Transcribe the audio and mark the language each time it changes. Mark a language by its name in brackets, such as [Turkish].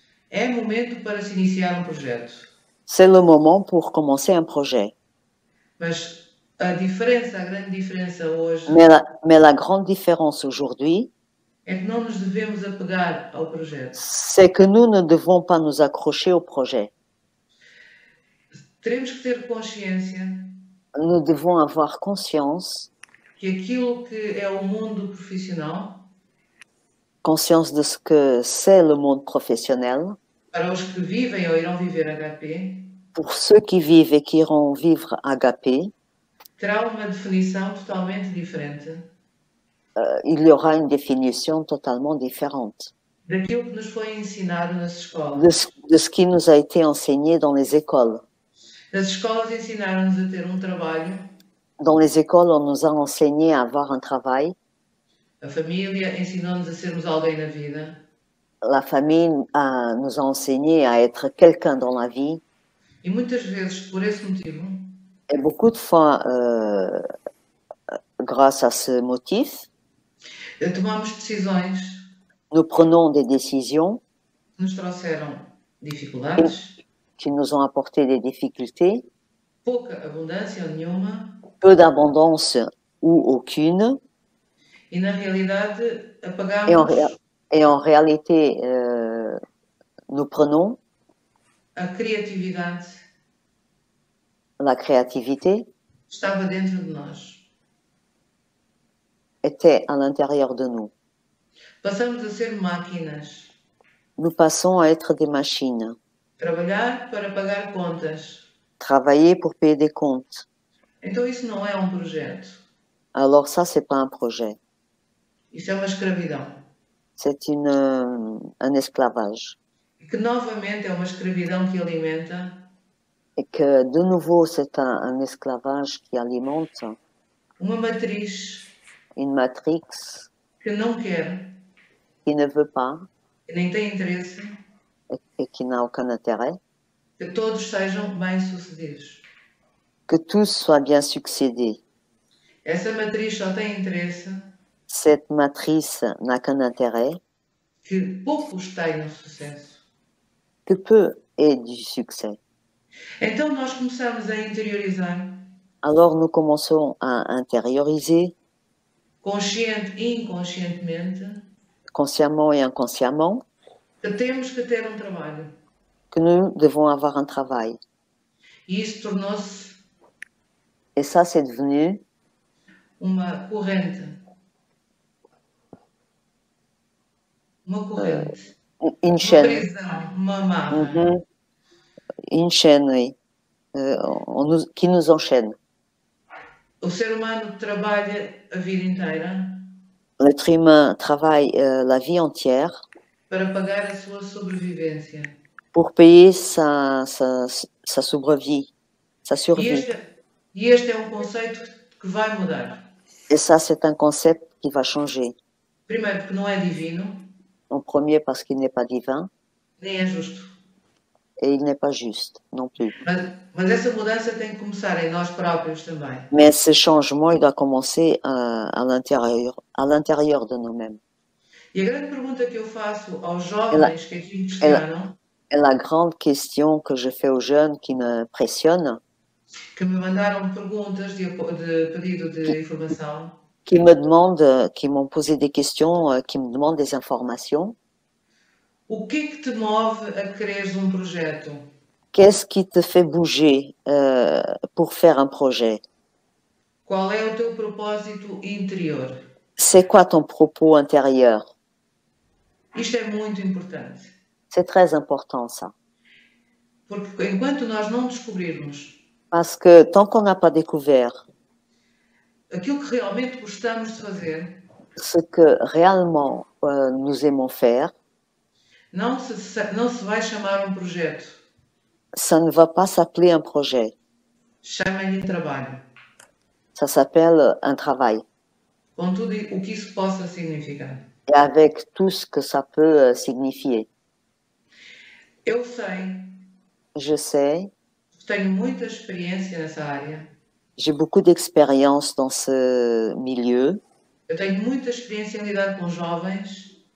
[Portuguese] é momento para se iniciar um projeto, [French] c'est le moment pour commencer un projet. [Portuguese] mas A diferença, a grande diferença hoje [French] Mais la grande différence aujourd'hui, [Portuguese] é que não nos devemos apegar ao projeto. [French] c'est que nous ne devons pas nous accrocher au projet. [Portuguese] Teremos que ter consciência [French] Nous devons avoir conscience, [Portuguese] que aquilo que é o mundo profissional, [French] conscience de ce que c'est le monde professionnel. [Portuguese] para os que vivem ou irão viver HP, [French] Pour ceux qui vivent et qui iront vivre HP, [Portuguese] terá uma definição totalmente diferente [French] il y aura une définition totalement différente [Portuguese] daquilo que nos foi ensinado nas escolas. [French] de ce qui nous a été enseigné dans les écoles. [Portuguese] As escolas ensinaram-nos a ter um trabalho, [French] Dans les écoles, on nous a enseigné à avoir un travail. [Portuguese] a família ensinou-nos a sermos alguém na vida, [French] La famille nous a enseigné à être quelqu'un dans la vie. [Portuguese] e muitas vezes, por esse motivo, [French] Et beaucoup de fois, grâce à ce motif, [Portuguese] tomamos decisões [French] nous prenons des décisions [Portuguese] que nos trouxeram dificuldades, [French] qui nous ont apporté des difficultés, [Portuguese] pouca abundância ou nenhuma, [French] peu d'abondance ou aucune. [Portuguese] e na realidade apagamos [French] Et en réalité, nous prenons [Portuguese] a criatividade [French] la créativité, [Portuguese] que estava dentro de nós. [French] était à l'intérieur de nous. [Portuguese] Passamos a ser máquinas, [French] Nous passons à être des machines, [Portuguese] trabalhar para pagar contas. [French] travailler pour payer des comptes. [Portuguese] Então isso não é um projeto, [French] Alors ça, c'est pas un projet, [Portuguese] isso é uma escravidão. [French] c'est un esclavage. [Portuguese] E que novamente é uma escravidão que alimenta [French] Et que de nouveau, c'est un esclavage qui alimente [Portuguese] uma matriz [French] une matrix [Portuguese] que não quer, [French] qui ne veut pas [Portuguese] que nem tem interesse, [French] et qui n'a aucun intérêt, [Portuguese] que todos sejam bem-sucedidos. [French] que tous soient bien succédés. [Portuguese] Essa matriz só tem interesse [French] Cette matrice n'a qu'un intérêt, [Portuguese] que poucos tenham sucesso. [French] que peu aient du succès. [Portuguese] Então nós começamos a interiorizar, [French] Alors nous commençons à intérioriser, [Portuguese] consciente e inconscientemente, [French] consciemment et inconsciemment, [Portuguese] que temos que ter um trabalho. [French] que nous devons avoir un travail. [Portuguese] E isso tornou-se [French] Et ça, c'est devenu [Portuguese] uma corrente. Uma corrente. [French] une [Portuguese] Uma [French] chaîne. [Portuguese] prisão, uma amarra. Mhm. [French] Une chaîne, oui, qui nous enchaîne. [Portuguese] O ser humano trabalha a vida inteira [French] L'être humain travaille la vie entière [Portuguese] para pagar a sua sobrevivência. [French] pour payer sa survie, sa [Portuguese] E [French] survie. [Portuguese] este é um conceito que vai mudar. [French] Et ça, c'est un concept qui va changer. [Portuguese] Primeiro, porque não é divino, [French] En premier, parce qu'il n'est pas divin, [Portuguese] nem é justo. [French] et il n'est pas juste non plus. [Portuguese] Mas essa mudança tem que começar em nós próprios também. [French] Mais ce changement, il doit commencer à l'intérieur de nous-mêmes. [Portuguese] E a grande pergunta que eu faço aos jovens que aqui me questionam, [French] Et la grande question que je fais aux jeunes qui me pressionnent, [Portuguese] que me mandaram perguntas de pedido de informação, [French] qui me demandent, qui m'ont posé des questions, qui me demandent des informations. [Portuguese] o que é que te move a quereres um projeto? [French] Qu'est-ce qui te fait bouger pour faire un projet? [Portuguese] Qual é o teu propósito interior? [French] C'est quoi ton propos intérieur? [Portuguese] Isto é muito importante. [French] C'est très important ça. [Portuguese] Porque enquanto nós não descobrirmos [French] Parce que tant qu'on n'a pas découvert [Portuguese] aquilo que realmente gostamos de fazer, [French] ce que réellement nous aimons faire, [Portuguese] não se vai chamar um projeto. [French] ça ne va pas s'appeler un projet. [Portuguese] Chama-lhe trabalho. [French] Ça s'appelle un travail. [Portuguese] Com tudo o que isso possa significar. [French] Et avec tout ce que ça peut signifier. [Portuguese] Eu sei, [French] Je sais, [Portuguese] tenho muita experiência nessa área. [French] j'ai beaucoup d'expérience dans ce milieu. [Portuguese] Eu tenho muita experiência em lidar com jovens.